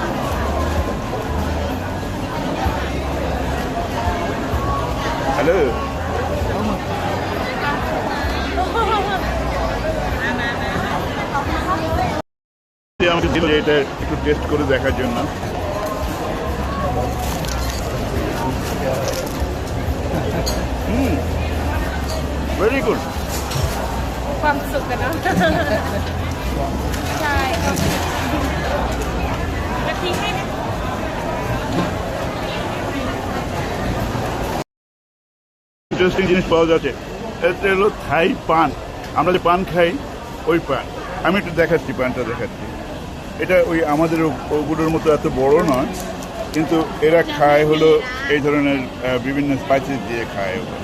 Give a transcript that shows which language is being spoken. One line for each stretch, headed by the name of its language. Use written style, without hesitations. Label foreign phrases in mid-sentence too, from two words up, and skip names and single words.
Bangla: হ্যালো, আমাকে দিল এটা একটু টেস্ট করে দেখার জন্য।
English: very good.
Thai: ความสุขกันเนาะ ใช่กะทิให้นะ
Bangla: ইন্টারেস্টিং জিনিস পাওয়া যাচ্ছে। এটা হলো থাই পান। আমরা যে পান খাই, ওই পান। আমি একটু পানটা দেখাচ্ছি। এটা ওই আমাদের ওগুলোর মতো এত বড় নয়, কিন্তু এরা খায় হলো এই ধরনের বিভিন্ন স্পাইসেস দিয়ে খায়।